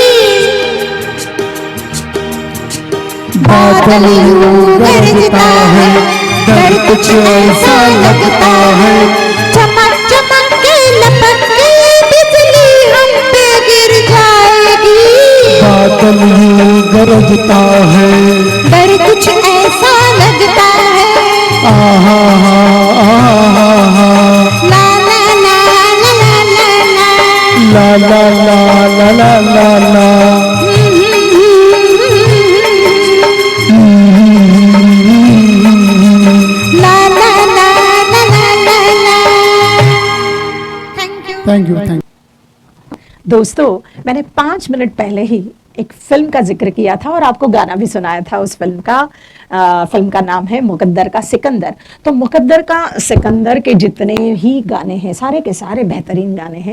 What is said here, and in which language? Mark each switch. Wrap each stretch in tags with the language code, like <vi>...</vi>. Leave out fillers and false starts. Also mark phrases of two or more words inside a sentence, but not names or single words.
<hi>बादल यूं गरजता है, डर कुछ ऐसा लगता है, चमक चमक के लपक के बिजली हम पे गिर जाएगी। बादल यूं गरजता है, डर कुछ ऐसा लगता है, आहा हा आहा हा, ला ला ला ला ला ला ला, ला ला ला ला ला ला। ला ला ला ला ला ला।</hi> <en>thank you. thank you.</en> <hi>दोस्तों, मैंने 5 मिनट पहले ही एक फिल्म का जिक्र किया था और आपको गाना भी सुनाया था उस फिल्म का नाम है मुकद्दर का सिकंदर। तो मुकद्दर का सिकंदर के जितने ही गाने हैं, सारे के सारे बेहतरीन गाने हैं।</hi>